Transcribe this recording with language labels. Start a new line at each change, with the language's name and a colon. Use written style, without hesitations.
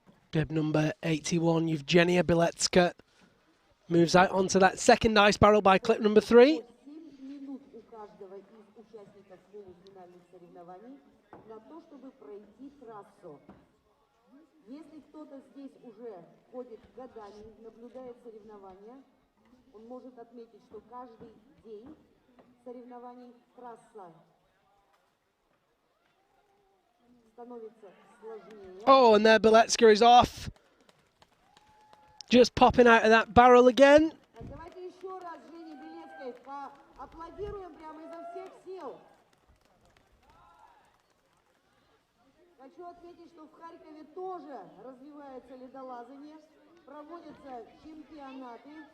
English: Bib number 81, Evgenia Biletska, moves out onto that second ice barrel by clip number 3.
Russian: 7 минут у каждого из участников полуфинальных соревнований на то, чтобы пройти трассу. Если кто-то здесь уже ходит годами, наблюдает соревнования, он может отметить, что каждый день соревнований трасса становится сложнее.
English: Oh, and there Biletska is off. Just popping out of that barrel again.
Russian: Давайте еще раз Жене Белецкой поаплодируем прямо изо всех сил. Хочу отметить, что в Харькове тоже развивается ледолазание, проводятся чемпионаты.